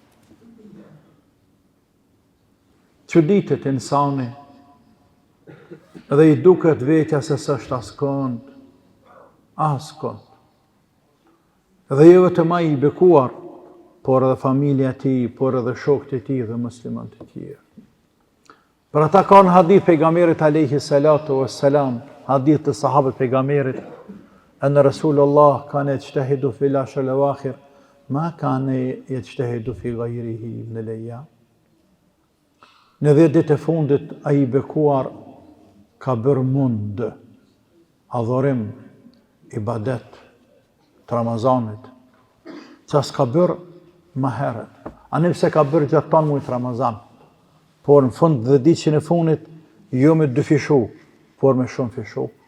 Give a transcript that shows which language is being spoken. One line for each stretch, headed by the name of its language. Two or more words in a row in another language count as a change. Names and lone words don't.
Albanian: Çuditet insani, dhe i duket vetja se s'është askond, dhe jo vetëm ai i bekuar, por edhe familja e tij, por edhe shokët e tij dhe muslimanët e tjerë. Për ata ka në hadith pejgamberit
Arabic: عليه الصلاة والسلام,
Albanian: hadith të sahabët pejgamberit,
Arabic: أن رسول الله كان يجتهد في العشر الأواخر، ما كان يجتهد في غيره من الأيام.
Albanian: Në 10 ditë e fundit ai i bekuar ka bërë mund, adhurim, ibadet të Ramazanit, që s'ka bërë më herët. Anim se ka bërë gjatë tanë mujtë Ramazan, por në fund 10 ditën e fundit, jo me 2 fishu, por me shumë fishu.